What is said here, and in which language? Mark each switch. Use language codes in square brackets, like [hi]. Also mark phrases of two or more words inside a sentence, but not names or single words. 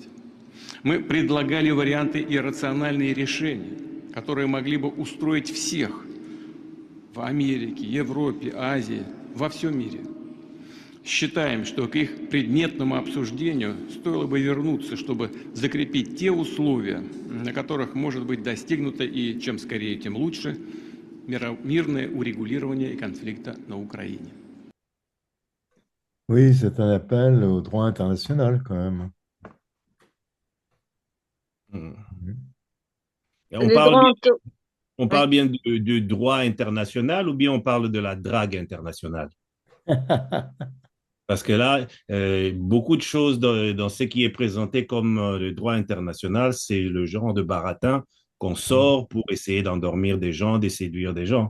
[ru] Мы предлагали варианты и рациональные решения, которые могли бы устроить всех в Америке, Европе, Азии, во всем мире. Считаем, что к их предметному обсуждению стоило бы вернуться, чтобы закрепить те условия, на которых может быть достигнуто и чем скорее, тем лучше, мирное урегулирование конфликта на Украине. [fr] Oui, c'est un appel au droit international quand même. On parle bien du droit international ou bien on parle de la drague internationale? Parce que là, beaucoup de choses dans ce qui est présenté comme le droit international, c'est le genre de baratin qu'on sort pour essayer d'endormir des gens, de séduire des gens.